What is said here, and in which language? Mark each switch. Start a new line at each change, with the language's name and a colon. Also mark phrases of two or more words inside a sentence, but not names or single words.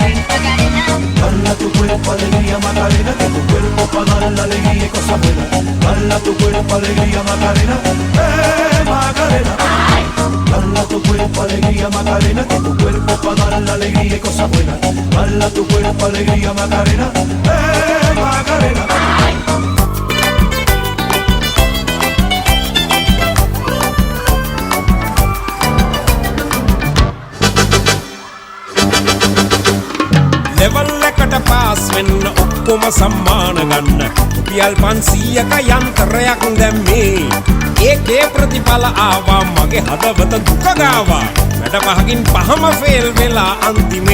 Spanish: Bala tu cuerpo, alegría, Macarena, que tu cuerpo para dar la alegría y cosas buenas. Dala tu cuerpo alegría Macarena, Macarena. Dala tu cuerpo alegría Macarena, que tu cuerpo pa' dar la alegría y cosas buenas. Dala tu cuerpo alegría Macarena, Macarena.
Sinhala: ලෙවල් එකට පාස් වෙන්න ඔක්කොම සම්මාන ගන්න රුපියල් 500ක යන්ත්‍රයක් දැම්මේ ඒකේ ප්‍රතිඵල ආවා මගේ හදවත දුක ගාවා වැඩ පහකින් පහම ෆේල් වෙලා අන්තිමේ